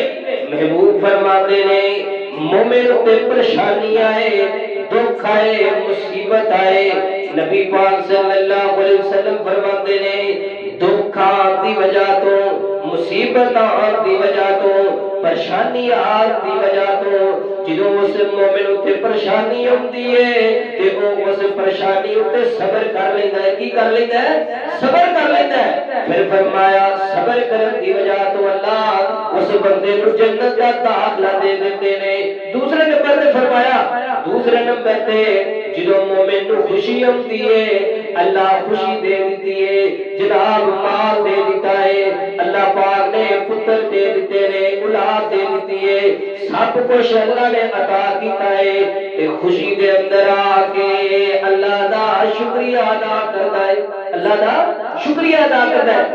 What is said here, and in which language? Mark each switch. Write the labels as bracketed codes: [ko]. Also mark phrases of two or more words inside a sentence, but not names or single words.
[pa] محبوب فرماتے ہیں مومن تے پریشانی آئے، دکھ آئے، مصیبت آئے، نبی پاک [ar] صلی اللہ علیہ وسلم [pa] فرماتے ہیں دکھ آن دی وجہ تو، مصیبت آن دی وجہ تو، پریشانی آن دی وجہ تو جدوں اس مومن اتے پریشانی ہوندی ہے تے او اس پریشانی اتے صبر کر لیندا ہے۔ کی کر لیندا ہے؟ صبر کر لیندا ہے۔ پھر فرمایا صبر کرن دی وجہ تو اللہ اس بندے نوں جنت دا داخلہ دے دیندے نے۔ دوسرے نمبر تے فرمایا، دوسرے نمبر تے جدوں مومن نوں خوشی ہوندی ہے اللہ خوشی دے دیتی ہے، جناب مال دے دیتا ہے، اللہ پاک نے پتر دے دیتے نے، اولاد دے دیتی ہے، سب کچھ اللہ نے عطا کیتا ہے تے خوشی دے اندر آ کے اللہ دا شکریہ ادا کرتا ہے، اللہ دا شکریہ ادا کرتا ہے۔